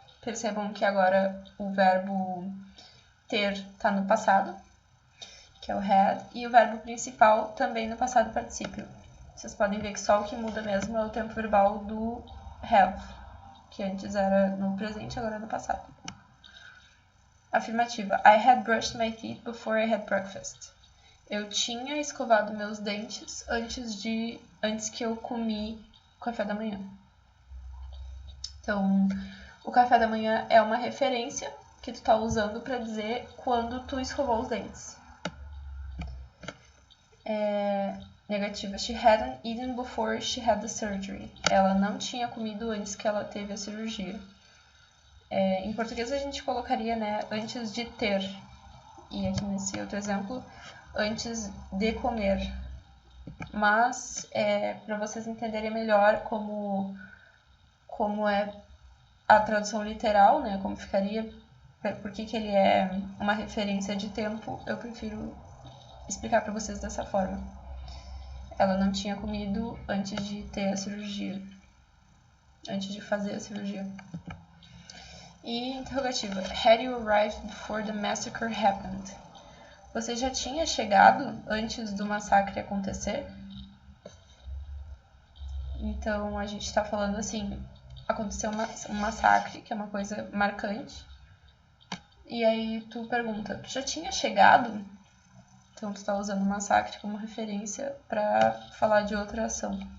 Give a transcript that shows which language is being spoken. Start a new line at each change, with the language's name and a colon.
Portuguese: Percebam que agora o verbo ter está no passado, que é o had, e o verbo principal também no passado particípio. Vocês podem ver que só o que muda mesmo é o tempo verbal do have, que antes era no presente, agora é no passado. Afirmativa.
English: I had brushed my teeth before I had breakfast.
Portuguese: Eu tinha escovado meus dentes antes que eu comi o café da manhã. Então, o café da manhã é uma referência que tu tá usando para dizer quando tu escovou os dentes. Negativa.
English: She hadn't eaten before she had the surgery.
Portuguese: Ela não tinha comido antes que ela teve a cirurgia. Em português a gente colocaria, né, antes de ter. E aqui nesse outro exemplo, antes de comer. Mas, para vocês entenderem melhor como é a tradução literal, né, como ficaria, porque que ele é uma referência de tempo, eu prefiro explicar para vocês dessa forma. Ela não tinha comido antes de ter a cirurgia, antes de fazer a cirurgia. E interrogativa.
English: Had you arrived before the massacre happened?
Portuguese: Você já tinha chegado antes do massacre acontecer? Então, a gente está falando assim, aconteceu um massacre, que é uma coisa marcante. E aí tu pergunta, tu já tinha chegado? Então, tu está usando o massacre como referência para falar de outra ação.